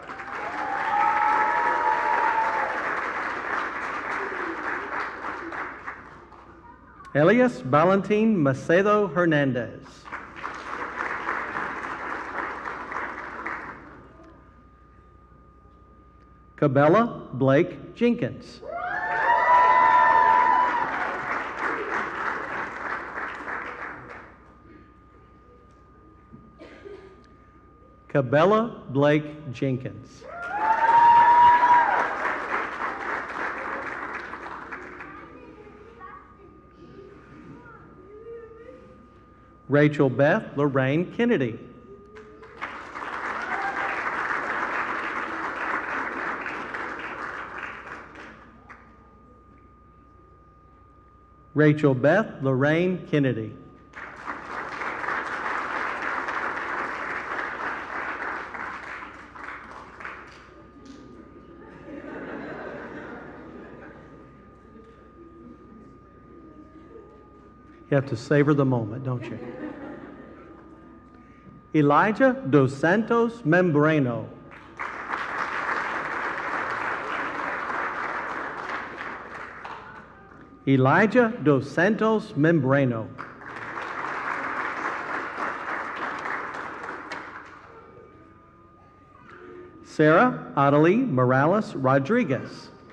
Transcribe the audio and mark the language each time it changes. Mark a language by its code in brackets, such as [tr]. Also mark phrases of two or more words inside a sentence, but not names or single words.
[en] Elias Valentin Macedo Hernandez. Cabela Blake Jenkins. Cabela Blake Jenkins. Rachel Beth Lorraine Kennedy. Rachel Beth Lorraine Kennedy. You have to savor the moment, don't you? Elijah Dos Santos Membrano. Elijah Dos Santos Membrano. Sarah Adelie Morales Rodriguez.